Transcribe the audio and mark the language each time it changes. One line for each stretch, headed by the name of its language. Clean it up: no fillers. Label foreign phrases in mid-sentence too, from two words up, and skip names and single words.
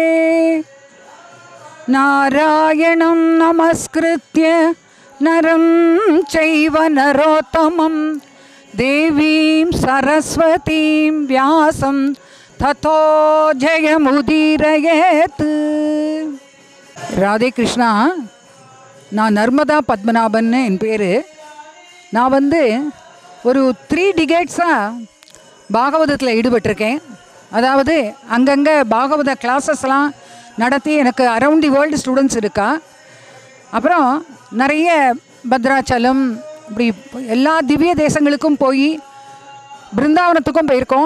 Sanskrit: नारायणं नमस्कृत्य नरं चैव नरोत्तमं देवीं सरस्वतीं व्यासं ततो जयमुदीरयेत्। राधे कृष्णा,
Tamil: நான் நர்மதா பத்மநாபன் என் பேர். நான் ஒரு 3 டிகேட்ஸாக பாகவதத்தில் ஈடுபட்டிருக்கேன். அதாவது அங்கங்கே பாகவத கிளாஸஸ்லாம் நடத்தி எனக்கு
English: around the world students
Tamil: இருக்கா. அப்புறம் நிறைய பத்ராச்சலம் இப்படி எல்லா திவ்ய தேசங்களுக்கும் போய் பிருந்தாவனத்துக்கும் போயிருக்கோம்.